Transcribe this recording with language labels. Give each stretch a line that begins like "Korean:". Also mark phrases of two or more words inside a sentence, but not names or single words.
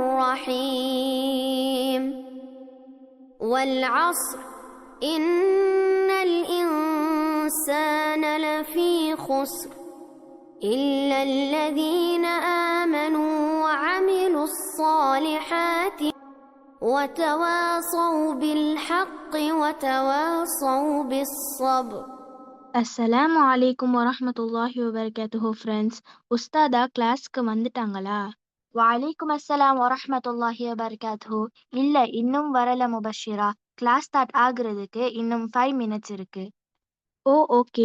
Arabic: الرحيم والعصر إن الإنسان لفي خسر إلا الذين آمنوا وعملوا الصالحات وتواصوا بالحق وتواصوا بالصبر. السلام عليكم ورحمة الله وبركاته ஃப்ரெண்ட்ஸ்.
Tamil: உஸ்தாதா கிளாஸ்க்கு வந்துட்டாங்களா?
Arabic: وعليكم السلام ورحمة الله وبركاته.
Tamil: இல்ல, இன்னும் வரல முபஷிரா. கிளாஸ் ஸ்டார்ட் ஆகுறதுக்கு இன்னும் 5 மினிட்ஸ் இருக்கு.
English: Oh okay.